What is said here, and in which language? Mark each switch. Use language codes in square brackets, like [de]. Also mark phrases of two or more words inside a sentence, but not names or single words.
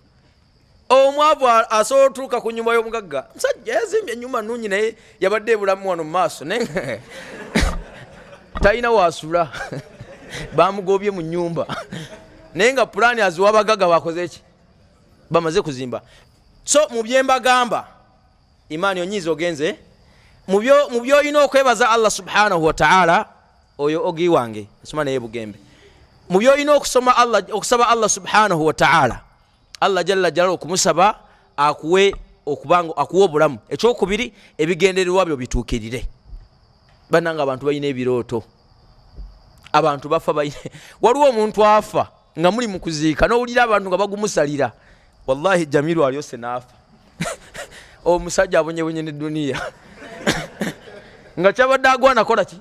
[lg] Omwavu asobola otuuka ku nnyumba y'omugagga, musajja yazimbye ennyumba nnungi naye yabadde ebulamu wano mu maaso talina waasula bamugobye mu nnyumba naye nga pulaani aziwa abagagga bakoze eki? Bamaze kuzimba. So mu bye mbagamba imaani onyiiza ogenze mu by'olina okwebaza [ar] الله سبحانه وتعالى, [lg] oyo ogi wange asoma naye bugembe. Mu by'olina okusaba [ar] الله سبحانه وتعالى, الله جل جلاله [lg] okumusaba akuwe obulamu. Ekyokubiri ebigendererwa byo bituukirire. Bannanga abantu balina ebirooto, abantu bafa waliwo omuntu afa nga muli mu kuziika n'owulira abantu nga bagumusalira, wallahi Jamiru alyose n'afa omusajja abonyebonye ne duniya nga kyabadde agwana kola ki?